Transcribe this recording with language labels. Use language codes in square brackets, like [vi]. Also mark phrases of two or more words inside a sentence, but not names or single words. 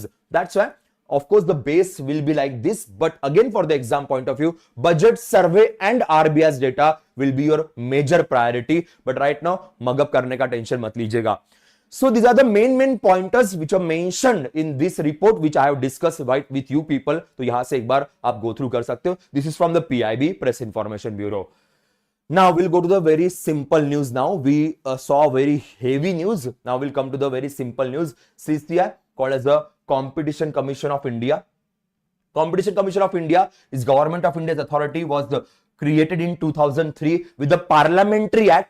[en] That's why, of course, the base will be like this. But again, for the exam point of view, budget, survey and RBI's data will be your major priority. But right now, mug up [hi] करने का टेंशन मत लीजिएगा. [en] So these are the main pointers which are mentioned in this report, which I have discussed right with you people. [hi] सो यहाँ से एक बार आप [en] go through [hi] कर सकते हो. [en] This is from the PIB, Press Information Bureau. Now we'll go to the very simple news. Now we saw very heavy news. Now we'll come to the very simple news. CCI, called as the Competition Commission of India. Competition Commission of India is Government of India's authority, was created in 2003 with the Parliamentary Act.